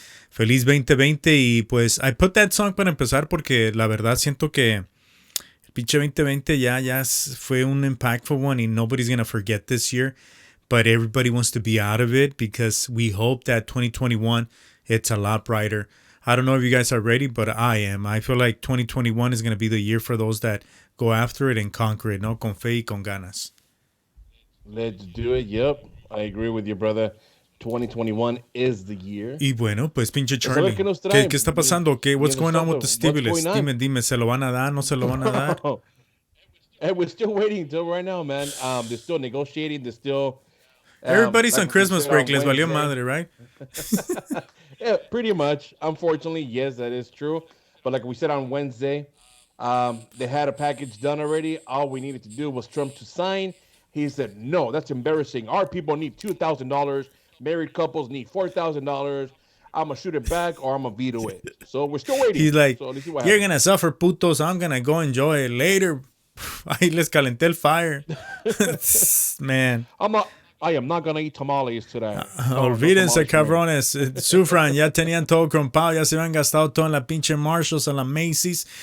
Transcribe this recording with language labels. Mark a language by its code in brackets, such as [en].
[es] Feliz 2020 y pues [en] I put that song [es] para empezar porque la verdad siento que el pinche 2020 ya fue un [en] impactful one y nobody's gonna forget this year, but everybody wants to be out of it because we hope that 2021 it's a lot brighter. I don't know if you guys are ready, but I am. I feel like 2021 is gonna be the year for those that go after it and conquer it, no? [es] Con fe y con ganas. [en] Let's do it. Yep, I agree with you, brother. 2021 is the year. [es] Y bueno, pues pinche Charlie, ¿qué está pasando? [en] What's going on with the stimulus? [es] Dime, ¿se lo van a dar? ¿No se lo van a dar? [en] And we're still waiting until right now, man. They're still negotiating. They're still... Everybody's like on Christmas break. [es] Les valió [en] Wednesday. [es] madre, [en] right? Yeah, pretty much. Unfortunately, yes, that is true. But like we said on Wednesday, they had a package done already. All we needed to do was Trump to sign. He said, no, that's embarrassing. Our people need $2,000. Married couples need $4,000. I'm going to shoot it back or I'm going to veto it. So we're still waiting. He's like, so you're going to suffer, putos. I'm going to go enjoy it later. [es] Ahí les calenté el fire. [en] Man. I am not going to eat tamales today. [es] Olvídense, cabrones. Sufran, ya tenían todo compado. Ya se habían gastado todo en la pinche Marshalls, en la Macy's.